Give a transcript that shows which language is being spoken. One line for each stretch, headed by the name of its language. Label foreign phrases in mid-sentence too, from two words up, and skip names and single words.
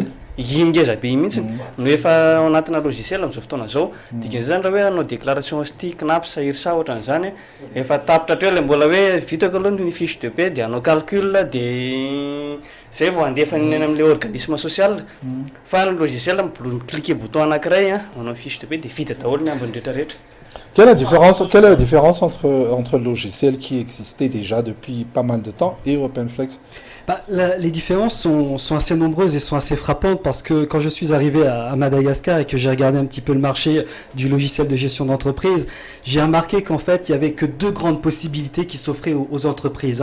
Malagasy: ngeza be mihitsy no efa ao anatina logiciel amin'izao fotoana izao dikan'izany raha hoe anao déclaration STI CNAPS IRSA ohatran'izany efa tapitra hatreo ilay mbola hoe vitako aloha ny
French: fiche de paie
Malagasy: dia anao calcul dia zay vao andefany eny amin'ilay
French: organisme social
Malagasy: fa ny
French: logiciel cliquer bouton
Malagasy: anankiray anao
French: fiche de paie
Malagasy: dia vita daholo ny ambiny rehetrarehetra.
French: Quelle est la différence entre le logiciel qui existait déjà depuis pas mal de temps et OpenFlex? Les différences sont assez nombreuses et sont assez frappantes parce que quand je suis arrivé à Madagascar et que j'ai regardé un petit peu le marché du logiciel de gestion d'entreprise, j'ai remarqué qu'en fait, il n'y avait que deux grandes possibilités qui s'offraient aux entreprises.